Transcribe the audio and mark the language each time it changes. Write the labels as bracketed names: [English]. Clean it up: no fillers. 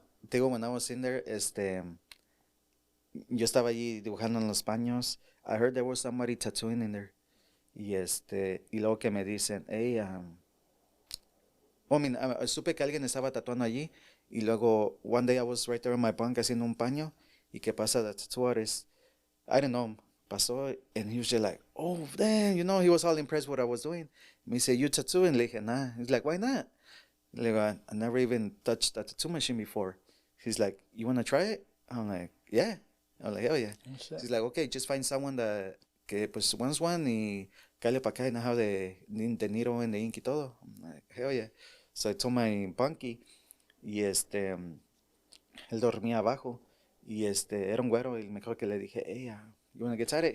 [Spanish] Te digo, [English] when I was in there, [Spanish] yo estaba allí dibujando en los paños. [English] I heard there was somebody tattooing in there. [Spanish] Y luego que me dicen, hey, supe que alguien estaba tatuando allí. [English] Y luego, one day I was right there in my bunk [Spanish] haciendo un paño. Y que pasa [English] the tattoo artist, I don't know, pasó, and he was just like, oh, damn, you know, he was all impressed with what I was doing. Me say, you tattooing? Le dije, nah. He's like, why not? [Spanish] Le digo, [English] I never even touched a tattoo machine before. He's like, you want to try it? I'm like, yeah. I'm like, hell yeah. Oh, He's like, okay, just find someone que pues wants one [Spanish] y cállate para acá y nada de dinero en the ink y todo. [English] I'm like, hell yeah. So I told my bunkie [Spanish] y él dormía abajo y era un güero y me acuerdo que le dije, hey, [English] you want to get started?